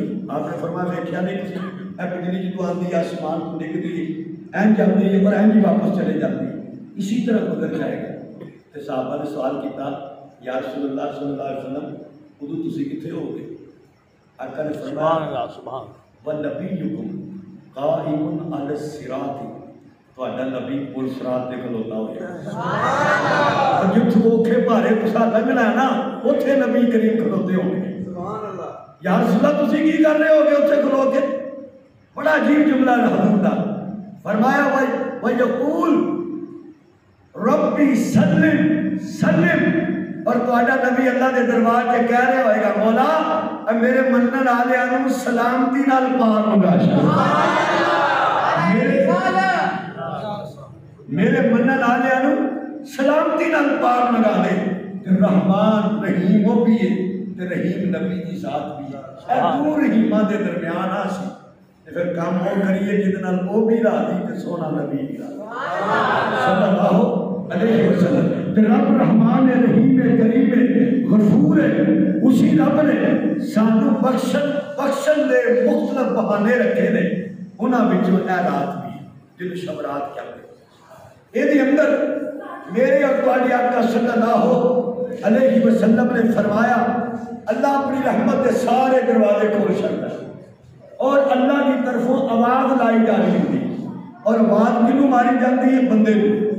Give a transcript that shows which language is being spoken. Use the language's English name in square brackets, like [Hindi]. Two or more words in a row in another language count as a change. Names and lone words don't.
[Punjabi] آپ نے فرمایا دیکھا نہیں اے بجلی جدو آتی آسمان کو ڈگتی انج آتی ہے اور انج ہی واپس چلے جاتی، اسی طرح گزر جائے گا. تو صحابہ نے سوال کیا [Arabic] یا رسول اللہ صلی اللہ علیہ وسلم [Punjabi] ادو تسی کتنے ہو گے؟ آقا نے فرمایا [Arabic] وَنَبِيُّكُمْ قَائِمٌ عَلَى الصِّرَاطِ، [Punjabi] تہاڈا نبی پل صراط تے کھلوتا ہوئے. جتھوں اوکھے بھارے تساں لنگنا ہے نا اوتھے نبی کریم کھلوتے ہوں گے. [Arabic] یا رسول اللہ [Punjabi] تسی کی کر رہے ہو گے اوتھے کھلو کے؟ بڑا عجیب جملہ ہے حضور دا. فرمایا [Arabic] وَيَقُولُ رَبِّ سَلِّمْ سَلِّمْ، [Punjabi] اور تہاڈا نبی اللہ دے دربار سے کہہ رہا ہوئے گا مولا اے میرے منن والےاں نوں سلامتی نال پار منگا میرے منن والےاں نوں سلامتی نال پار منگا دے. رحمان رحیم وہ بھی ہے تے رحیم نبی دی ذات بھی ہے. اے دو رحیماں دے درمیان آ سی تے پھر کام وہ کریے جہدے نال وہ بھی راضی تے سونا نبی بھی راضی [Arabic] صلی اللہ علیہ وسلم. [Punjabi] تے رب رحمان رحیم کریم غفور ہے. اسی رب نے سانو بخشن دے مختلف بہانے رکھے نے، انہاں وچوں اے رات بھی جن شب رات کیا یہ اندر میرے اور تہاڈے آقا [Arabic] صلی اللہ علیہ وسلم [Punjabi] نے فرمایا اللہ اپنی رحمت کے سارے دروازے کھول چھڈدا ہے اور اللہ کی طرفوں آواز لائی جا رہی ہوتی، اور آواز کنوں ماری جاتی ہے؟